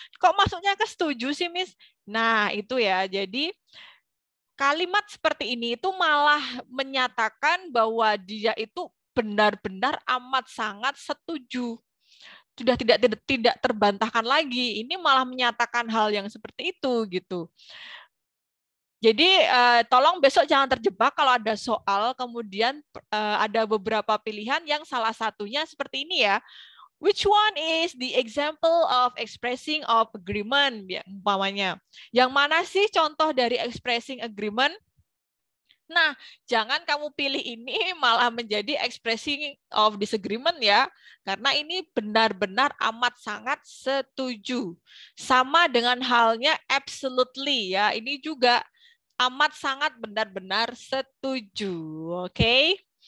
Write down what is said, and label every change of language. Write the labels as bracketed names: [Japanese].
[Indonesian] Kok masuknya ke setuju sih, Miss? Nah, itu ya. Jadi kalimat seperti ini itu malah menyatakan bahwa dia itu benar-benar amat sangat setuju. Sudah tidak terbantahkan lagi. Ini malah menyatakan hal yang seperti itu gitu. Jadi tolong besok jangan terjebak kalau ada soal kemudian ada beberapa pilihan yang salah satunya seperti ini ya. [English] Which one is the example of expressing of agreement ya, umpamanya. [Indonesian] Yang mana sih contoh dari expressing agreement? Nah, jangan kamu pilih ini malah menjadi expressing of disagreement ya, karena ini benar-benar amat sangat setuju. Sama dengan halnya absolutely ya, ini juga amat sangat benar-benar setuju. Oke.